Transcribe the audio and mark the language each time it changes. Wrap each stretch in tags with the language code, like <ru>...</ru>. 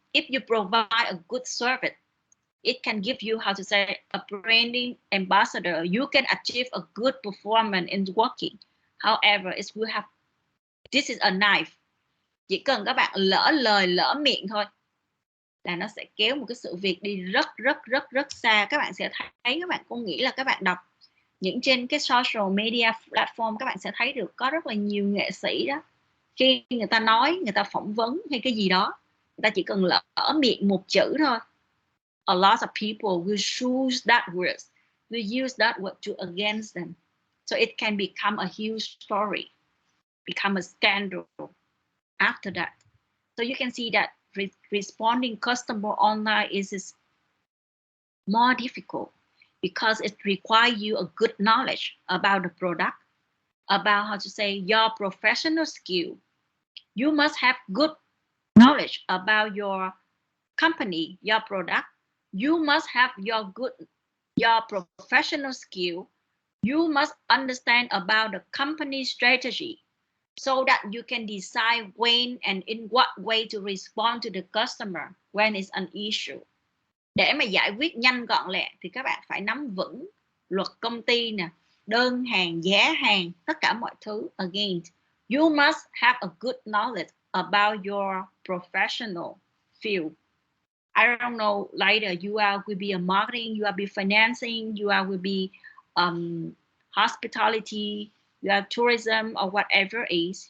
<en>if you provide a good service, it can give you, how to say, a branding ambassador. You can achieve a good performance in working. However, it will have, this is a knife.</en> <vi>Chỉ cần các bạn lỡ lời lỡ miệng thôi là nó sẽ kéo một cái sự việc đi rất xa. Các bạn sẽ thấy, các bạn cũng nghĩ là các bạn đọc những trên cái social media platform, các bạn sẽ thấy được có rất là nhiều nghệ sĩ đó, khi người ta nói, người ta phỏng vấn hay cái gì đó, người ta chỉ cần lỡ miệng một chữ thôi,</vi> <en>a lot of people will choose that word, will use that word to against them, so it can become a huge story, become a scandal after that. So you can see that responding customer online is more difficult because it requires you a good knowledge about the product, about, how to say, your professional skill. You must have good knowledge about your company, your product. You must have your professional skill. You must understand about the company strategy so that you can decide when and in what way to respond to the customer when it's an issue.</en> <vi>Để mà giải quyết nhanh gọn lẹ thì các bạn phải nắm vững luật công ty nè, đơn hàng, giá hàng, tất cả mọi thứ.</vi> <en>Again, you must have a good knowledge about your professional field. I don't know, later you will be a marketing, you will be financing, you will be hospitality, you have tourism, or whatever it is.</en>